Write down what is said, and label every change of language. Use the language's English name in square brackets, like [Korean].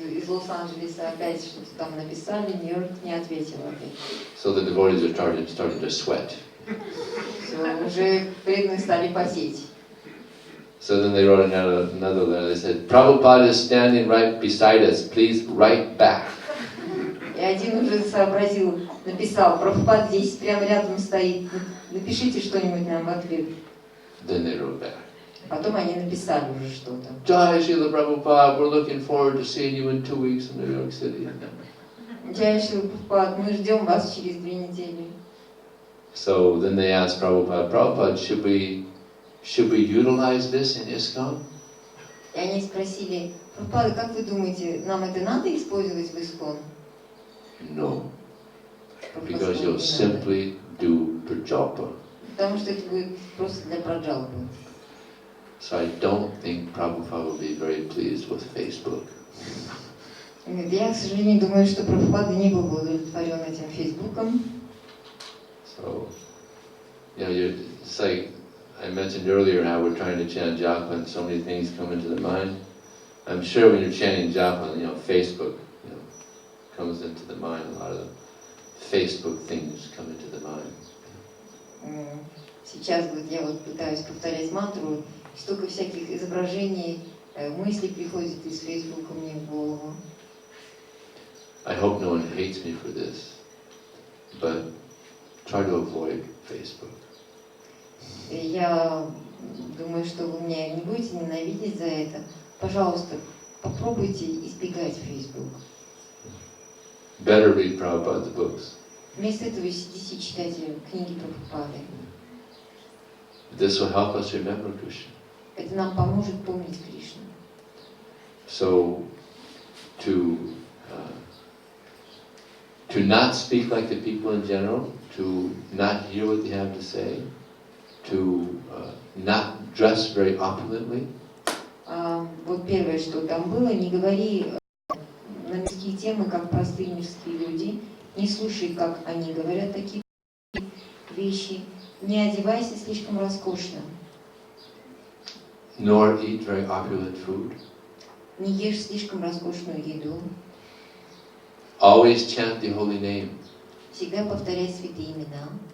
[Russian] Лос-Анджелеса опять что-то там написали, Нью-Йорк не ответил опять. [English] So the devotees are starting to sweat. [Russian] Все, уже преданные стали потеть. [English] So then they wrote another letter. They said, Prabhupada is standing right beside us. Please write back. [Russian] И один уже сообразил, написал, Прабхупад здесь прямо рядом стоит, напишите что-нибудь нам в ответ. [English] Then they wrote back. [Russian] Потом они написали уже что-то. [English] Jai Srila Prabhupada, we're looking forward to seeing you in 2 weeks in New York City. [Russian] Джай Шрила Прабхупад, мы ждем вас через 2 недели. [English] So then they asked Prabhupada, Prabhupada, should we utilize this in ISKCON? [Russian] И они спросили, Прабхупада, как вы думаете, нам это надо использовать в ISKCON? [English] No, because you'll simply do prajapa. [Russian] Потому что это будет просто для праджалпы. [English] So I don't think Prabhupada will be very pleased with Facebook. [Russian] Я, к сожалению, думаю, что Прабхупада не был удовлетворен этим Фейсбуком. [English] So, it's like I mentioned earlier how we're trying to chant japa and so many things come into the mind. I'm sure when you're chanting japa, Facebook, comes into the mind. A lot of the Facebook things come into the mind. [Russian] Сейчас я вот пытаюсь повторять мантру, столько всяких изображений, мыслей приходит из Фейсбука мне в голову. [English] I hope no one hates me for this, but try to avoid Facebook. [Russian] Я думаю, что вы меня не будете ненавидеть за это. Пожалуйста, попробуйте избегать Facebook. [English] Better read Prabhupada's books. [Russian] Вместо этого сидите и читайте книги Прабхупады. [English] This will help us remember Krishna. [Russian] Это нам поможет помнить Кришну. [English] So, to not speak like the people in general, to not hear what they have to say, to not dress very opulently. [Russian] Вот первое, что там было, не говори на мирские темы, как простые мирские люди, не слушай, как они говорят такие вещи, не одевайся слишком роскошно. [English] Nor eat very opulent food. [Russian] Не ешь слишком роскошную еду. [English] Always chant the holy name. [Russian] Всегда повторяй святые имена.